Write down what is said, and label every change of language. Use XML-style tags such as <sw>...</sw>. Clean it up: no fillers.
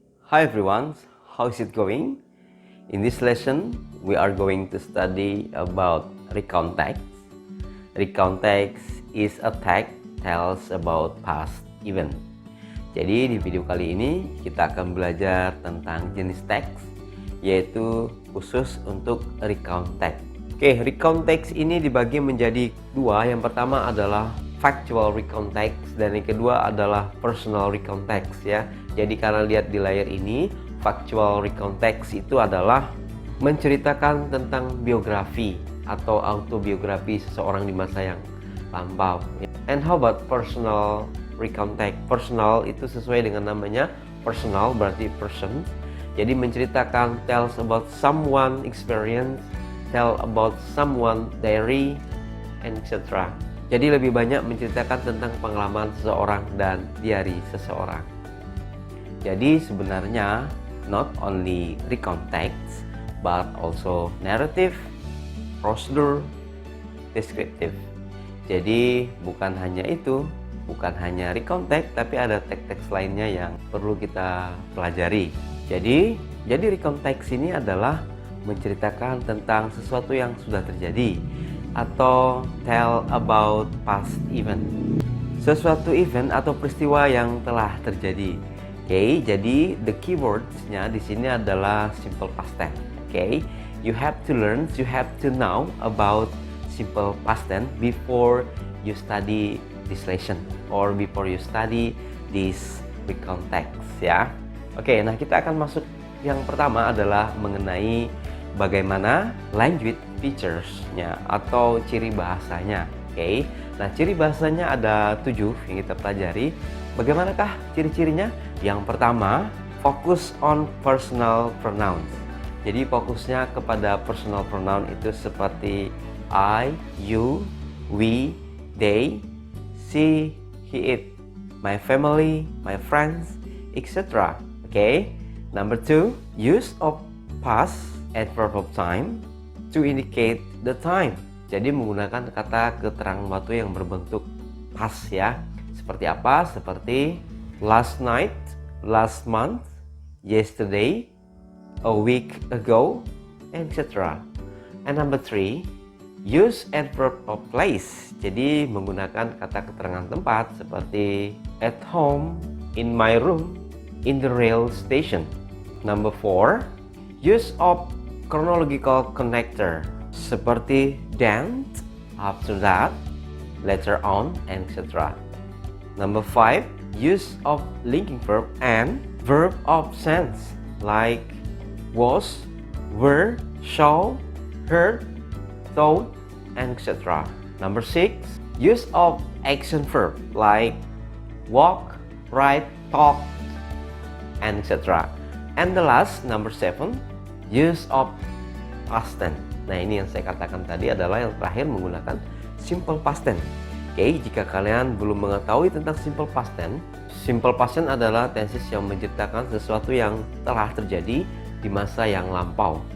<en>Hi everyone, how is it going? In this lesson, we are going to study about recount text. Recount text is a text tells about past event.</en> <id>Jadi di video kali ini kita akan belajar tentang jenis teks, yaitu khusus untuk recount text. Oke, recount text ini dibagi menjadi dua. Yang pertama adalah factual recount text dan yang kedua adalah personal recount text ya. Jadi karena lihat di layar ini, factual recount text itu adalah menceritakan tentang biografi atau autobiografi seseorang di masa yang lampau.</id> <en>And how about personal recount text?</en> <id>Personal itu sesuai dengan namanya, personal berarti person.</id> <en>Jadi menceritakan tells about someone experience, tell about someone diary, and etc.</en> <id>Jadi lebih banyak menceritakan tentang pengalaman seseorang dan diary seseorang. Jadi sebenarnya</id> <en>not only recount text but also narrative, procedure, descriptive.</en> <id>Jadi bukan hanya itu, bukan hanya recount text tapi ada teks-teks lainnya yang perlu kita pelajari. Jadi recount text ini adalah menceritakan tentang sesuatu yang sudah terjadi atau tell about past event. Sesuatu event atau peristiwa yang telah terjadi. Oke, jadi</id> <en>the keywords-nya</en> <id>di sini adalah simple past tense.</id> <en>Oke, you have to learn, you have to know about simple past tense before you study this lesson or before you study this recount text</en> <id>ya. Oke, nah kita akan masuk yang pertama adalah mengenai bagaimana language features-nya atau ciri bahasanya. Oke, nah ciri bahasanya ada 7 yang kita pelajari. Bagaimanakah ciri-cirinya? Yang pertama,</id> <en>fokus on personal pronouns.</en> <id>Jadi fokusnya kepada personal pronoun itu seperti I, you, we, they, she, he, it, my family, my friends, etc. Okay.</id> <en>Number 2, use of past adverb of time to indicate the time.</en> <id>Jadi menggunakan kata keterangan waktu yang berbentuk past ya. Seperti apa? Seperti</id> <en>last night, last month, yesterday, a week ago, etc. And number 3, use adverb of place.</en> <id>Jadi menggunakan kata keterangan tempat seperti</id> <en>at home, in my room, in the rail station. Number 4, use of chronological connector</en> <id>seperti</id> <en>then, after that, later on, etc. Number 5, use of linking verb and verb of sense like was, were, saw, heard, thought, and etc. Number 6, use of action verb like walk, write, talk, and etc. And the last, number 7, use of past tense.</en> <id>Nah ini yang saya katakan tadi adalah yang terakhir menggunakan simple past tense. Oke, jika kalian belum mengetahui tentang simple past tense adalah tenses yang menceritakan sesuatu yang telah terjadi di masa yang lampau.</id>